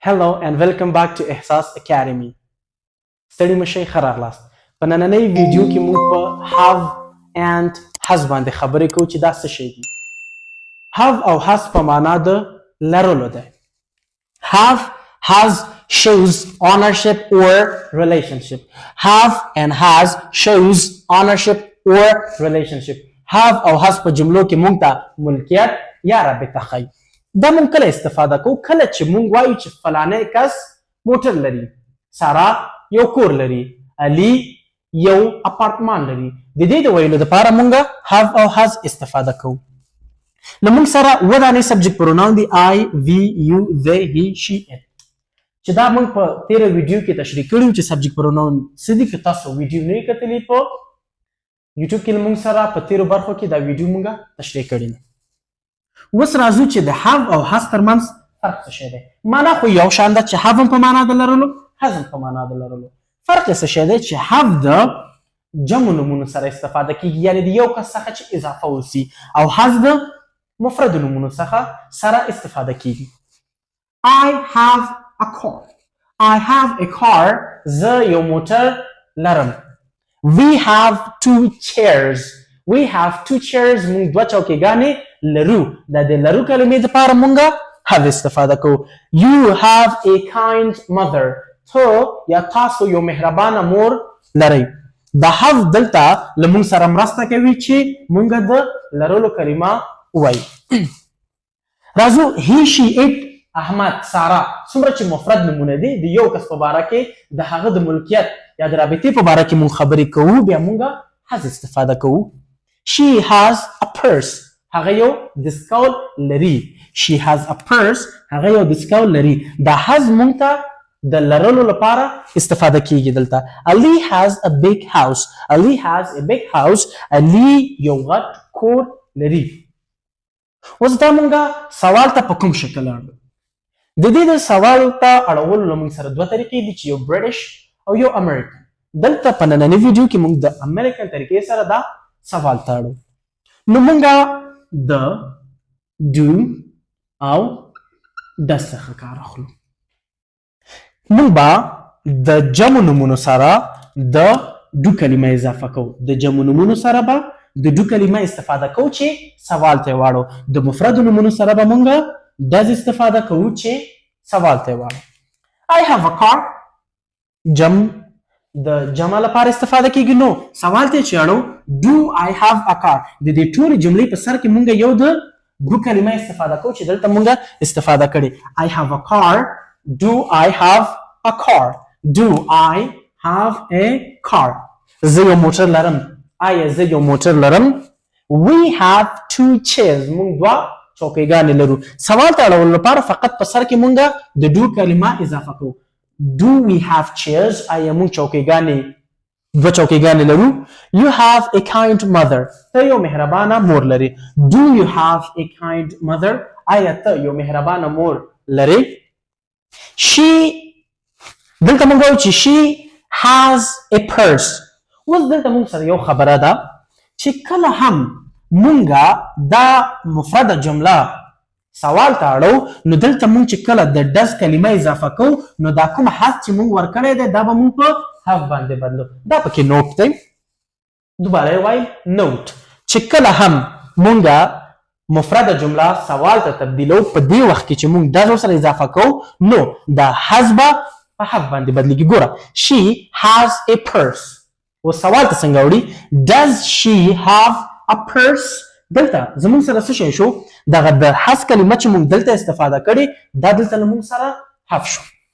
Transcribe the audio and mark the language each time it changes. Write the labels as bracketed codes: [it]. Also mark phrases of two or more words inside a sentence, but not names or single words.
[en] Hello and welcome back to احساس Academy. [ps] ستړي مشئ ښه راغلاست. په نننۍ ویډیو کې موږ په [en] have and has [ps] باندې خبرې کوو چې دا څه شی دي. have او has په معنا د لرلو ده. [en] have has shows ownership or relationship. have and has shows ownership or relationship. [ps] have او has په جملو کې موږ ته ملکیت یا رابطه ښیي. دا مونږ کله استفاده کوو کله چې مونږ وایو چې فلانی کس موټر لري، سارا یو کور لري، علي یو اپارتمان لري. د دې د ویلو دپاره مونږ have او has استفاده کوو. له مونږ سره اووه دانې [en] subject pronoun [ps] دي [en] I, we, you, they, he, she, it. [ps] چې دا مونږ په تیره ویډیو کې تشریح کړي چې [en] subject pronoun [ps] څه دي. که تاسو ویډیو نه یې کتلي په یوټیوب کې له مونږ سره په تیرو برخو کې دا ویډیو مونږ تشریح کړي نه. اوس راځو چې د have او has ترمنځ فرق څه شی دی. معنا خو یو شان ده چې have هم په معنا د لرلو، has هم په معنا د لرلو. فرق یې څه شی دی چې have د جمع نومونو سره استفاده کیږي، یعنې د یو کس څخه چې اضافه وسي، او has د مفرد نومونو څخه سره استفاده کیږي. [en] I have a car. I have a car. [ps] زه یو موټر لرم. [en] We have two chairs. We have two chairs. [ps] موږ دوه چوکیګانې لرو. دا د لرو کلمې دپاره مونږ have استفاده کوو. [en] You have a kind mother. [ps] تو یا تاسو یو مهربانه مور لرئ. دا have دلته له مونږ سره مرسته کوي چې مونږ د لرلو کلمه ووایو. راځو [en] he, she, it، [ps] احمد، سارا څومره چې مفرد نومونه دي د یو کس په باره کې د هغه د ملکیت یا د رابطې په باره کې مونږ خبرې کوو، بیا مونږ has استفاده کوو. [en] She has a purse. [ps] هغه یو دستکول لري. [en] She has a purse. [ps] هغه یو دستکول لري. دا has مونږ ته د لرلو لپاره استفاده کیږي دلته. [en] Ali has a big house. Ali has a big house. [ps] Ali یو غټ کور لري. اوس دا مونږ سوال ته په کوم شکل اړو؟ د دې د سوال ته اړولو له مونږ سره دوه طریقې دي چې یو برټش او یو امریکن. دلته په نننۍ ویډیو کې مونږ د امریکن طریقې سره دا سوال ته اړو. نو مونږ د do او د څخه کار اخلو. موږ به د جمع نومونو سره د do کلمه اضافه کوو. د جمع نومونو سره به د do کلمه استفاده کوو چې سوال ته واړو. د مفرد نومونو سره به موږ does استفاده کوو چې سوال ته واړو. [en] I have a car. [ps] د جمع لپاره استفاده کیږي. نو سوال ته چې اړو [en] do I have a car. [ps] د دې ټولې جملې په سر کې مونږ یو د do کلمه استفاده کوو چې دلته مونږ استفاده کړې. [en] I have a car. Do I have a car. Do I have a car. [ps] زه یو موټر لرم. آیا زه یو موټر لرم. [en] We have two chairs. [ps] مونږ دوه چوکیګانې لرو. سوال ته اړولو لپاره فقط په سر کې مونږ د do کلمه اضافه کوو. [en] Do we have chairs? [ps] آیا مونږ چوکیګانې دوه چوکیګانې لرو. [en] You have a kind mother. [ps] ته یو مهربانه مور لري. [en] Do you have a kind mother? [ps] آیا ته یو مهربانه مور لري. She دلته مونږ وایو چې [en] she has a purse. [ps] اوس دلته مونږ سره یو خبره ده چې کله هم مونږ دا مفرده جمله سوال ته اړو نو دلته مونږ چې کله د does کلمه اضافه کوو نو دا کوم has چې مونږ ورکړی دی دا به مونږ په have باندې بدلو. دا پکې نوٹ دی. دوباره یې وایم نوٹ چې کله هم مونږ مفرده جمله سوال ته تبدیلو په دې وخت کې چې مونږ does سره اضافه کوو نو دا has به په have باندې بدلیږي. ګوره [en] she has a purse. [ps] و سوال ته څنګه وړي [en] does she have a purse. [ps] دلته زمونږ سره څه شی شو دغه د has کلمه چې مونږ دلته استفاده کړې دا دلته له مونږ سره have شو.